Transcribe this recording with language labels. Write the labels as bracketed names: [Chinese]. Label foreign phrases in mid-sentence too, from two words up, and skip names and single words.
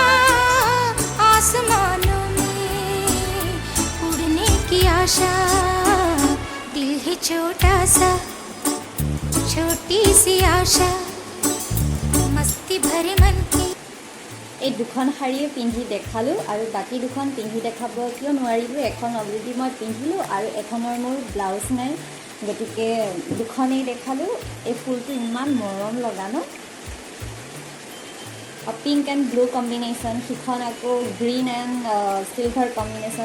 [Hindi] आसमानों में उड़ने की आशा, दिल है छोटा सा छोटी सी आशा, मस्ती भरे मन की। [Assamese] এই দুখন শাৰীয়ে পিন্ধি দেখালোঁ, আৰু বাকী দুখন পিন্ধি দেখাব কিয় নোৱাৰিলোঁ, এখন অলৰেডি মই পিন্ধিলোঁ আৰু এখনৰ মোৰ ব্লাউজ নাই, গতিকে দুখনেই দেখালোঁ। এই ফুলটো ইমান মৰম লগা ন, [English] pink and blue combination, [Assamese] সিখন আকৌ [English] green and silver combination.